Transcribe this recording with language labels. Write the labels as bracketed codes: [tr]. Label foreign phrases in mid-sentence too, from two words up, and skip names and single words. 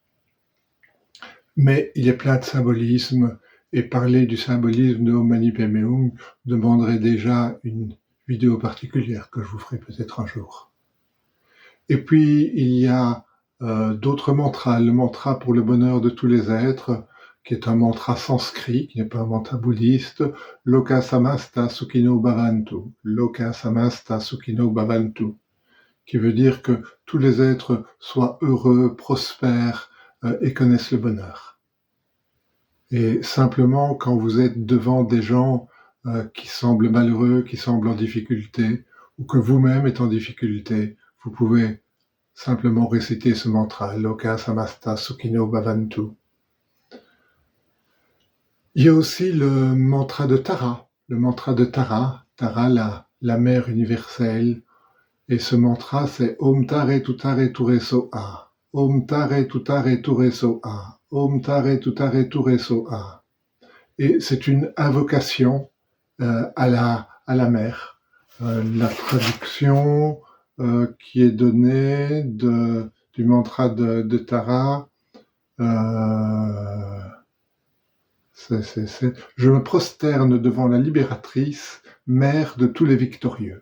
[fr] Mais il est plein de symbolisme, et parler du symbolisme de Om Mani Padme Hum demanderait déjà une vidéo particulière que je vous ferai peut-être un jour. Et puis, il y a d'autres mantras. Le mantra pour le bonheur de tous les êtres, qui est un mantra sanskrit, qui n'est pas un mantra bouddhiste, [sa] लोकाः समस्ताः सुखिनो भवन्तु, लोकाः समस्ताः सुखिनो भवन्तु, [fr] qui veut dire que tous les êtres soient heureux, prospèrent et connaissent le bonheur. Et simplement, quand vous êtes devant des gens qui semblent malheureux, qui semblent en difficulté, ou que vous-même êtes en difficulté, vous pouvez simplement réciter ce mantra, [sa] लोकाः समस्ताः सुखिनो भवन्तु. [fr] Il y a aussi le mantra de Tara, Tara, la mère universelle. Et ce mantra, c'est [sa] ॐ तारे तुत्तारे तुरे स्वाहा. ॐ तारे तुत्तारे तुरे स्वाहा। ॐ तारे तुत्तारे तुरे स्वाहा. [fr] Et c'est une invocation à la mer. La traduction qui est donnée du mantra de Tara, je me prosterne devant la libératrice, mère de tous les victorieux.